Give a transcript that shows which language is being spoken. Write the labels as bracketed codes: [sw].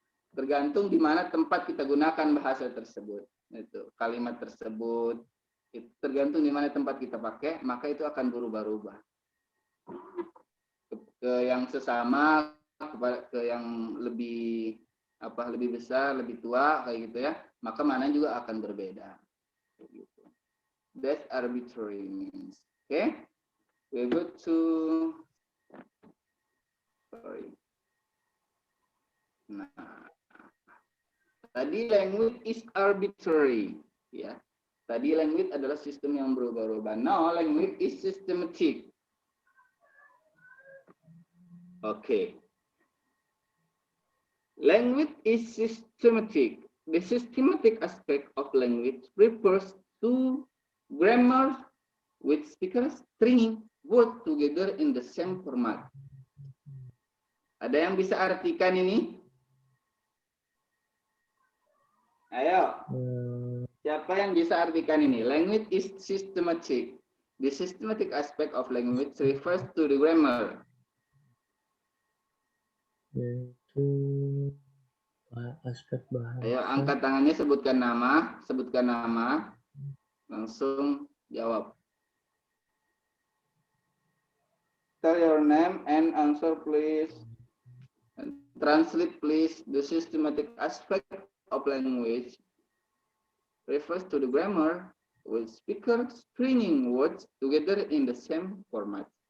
[id] Tergantung di mana tempat kita gunakan bahasa tersebut. Itu kalimat tersebut itu tergantung di mana tempat kita pakai, maka itu akan berubah-ubah. Ke yang sesama, ke yang lebih lebih besar, lebih tua kayak gitu ya, maka mana juga akan berbeda. Gitu. [en] That's arbitrary means. Okay? We go to [id] Nah, tadi [en] language is arbitrary, ya. [id] Tadi language adalah sistem yang berubah-ubah. [en] Now language is systematic. Okay. Language is systematic. The systematic aspect of language refers to grammar with speakers stringing words together in the same format. [id] Ada yang bisa artikan ini? Ayo. Siapa yang bisa artikan ini? [en] Language is systematic. The systematic aspect of language refers to the grammar. [id] Yaitu aspek bahasa. Ayo angkat tangannya, sebutkan nama, langsung jawab. [en] Tell your name and answer please. Translate please. The systematic aspect of language refers to the grammar with speakers stringing words together in the same format.